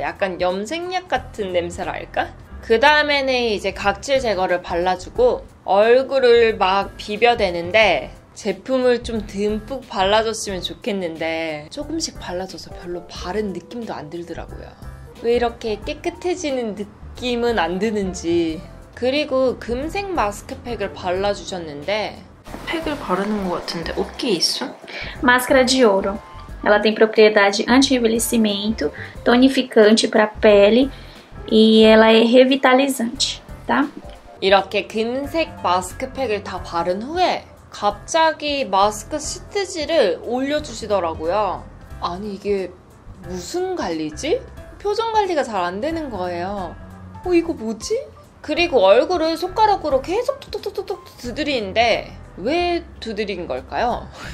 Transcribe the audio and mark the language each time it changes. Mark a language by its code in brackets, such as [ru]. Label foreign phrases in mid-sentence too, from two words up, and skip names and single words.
[ko] 약간 염색약 같은 냄새랄까? 그 다음에는 이제 각질 제거를 발라주고 얼굴을 막 비벼대는데 제품을 좀 듬뿍 발라줬으면 좋겠는데 조금씩 발라줘서 별로 바른 느낌도 안 들더라고요. 왜 이렇게 깨끗해지는 느낌은 안 드는지. 그리고 금색 마스크팩을 발라주셨는데 팩을 바르는 것 같은데 어깨에 있어? [pt] Máscara de ouro. Ela tem propriedade anti-envelhecimento, tonificante para a pele e ela é revitalizante, tá? [ko] 이렇게 금색 마스크팩을 다 바른 후에 갑자기 마스크 시트지를 올려주시더라고요. 아니 이게 무슨 관리지? 표정 관리가 잘 안 되는 거예요. 이거 뭐지? 그리고 얼굴을 손가락으로 계속 톡톡톡톡 두드리는데 왜 두드린 걸까요?